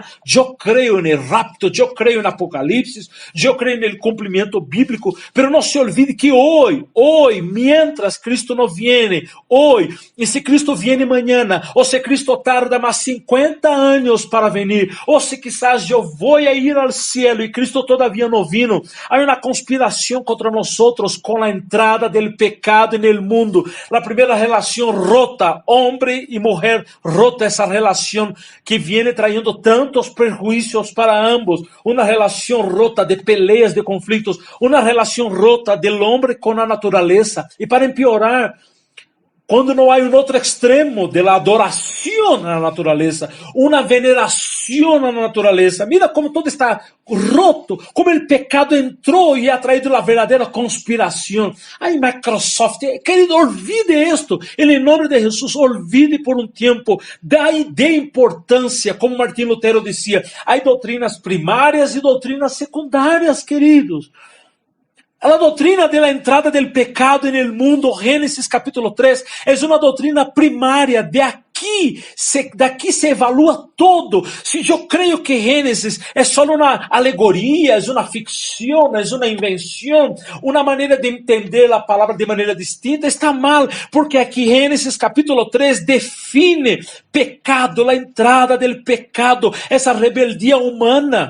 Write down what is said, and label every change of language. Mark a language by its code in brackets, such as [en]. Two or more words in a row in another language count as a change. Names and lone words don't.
[es] Yo creo en el rapto, yo creo en apocalipsis, yo creo en el cumplimiento bíblico, pero no se olvide que hoy, mientras Cristo no viene, hoy, y si Cristo viene mañana, o si Cristo tarda más 50 años para venir, o si quizás yo voy a ir al cielo y Cristo todavía no vino, hay una conspiración contra nosotros con la entrada del pecado en el mundo. La primera relación rota, hombre y mujer, rota esa relación que viene trayendo tantos perjuicios para ambos, una relación rota de peleas, de conflictos, una relación rota del hombre con la naturaleza. Y para empeorar, [pt] quando não há um outro extremo de la adoração à natureza, uma veneração à natureza. [es] Mira como todo está roto, [pt] como o pecado entrou e [es] ha traído [pt] a verdadeira conspiração. Ai, Microsoft, [es] querido, olvide esto. [pt] Em nome de Jesus, olvide por um tempo. Dê importância, como Martim Lutero dizia, há doutrinas primárias e doutrinas secundárias, queridos. [es] La doctrina de la entrada del pecado en el mundo, Génesis capítulo 3, es una doctrina primaria. De aquí se evalúa todo. Si yo creo que Génesis es solo una alegoría, es una ficción, es una invención, una manera de entender la palabra de manera distinta, está mal, porque aquí Génesis capítulo 3 define pecado, la entrada del pecado, esa rebeldía humana.